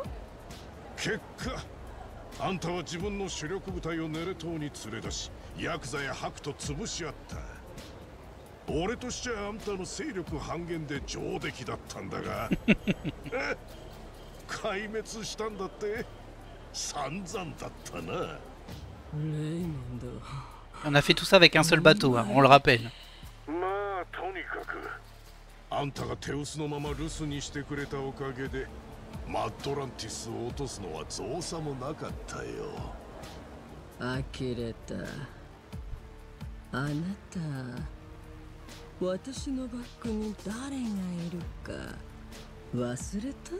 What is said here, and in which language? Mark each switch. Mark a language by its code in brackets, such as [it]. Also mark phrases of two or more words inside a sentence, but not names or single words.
[ja] 結果あんたは自分の主力部隊をネレ島に連れ出し、ヤクザやハクと潰し合った。俺としちゃあんたの勢力半減で上出来だったんだが壊滅したんだって。散々だったな。レイモンド。 [fr] On a fait tout ça avec un seul bateau, hein, on le rappelle. [ja] まあとにかくあんたが手薄のまま留守にしてくれたおかげでマッドランティスを落とすのは造作もなかったよ。呆れた。あなた、私のバックに誰がいるか忘れた？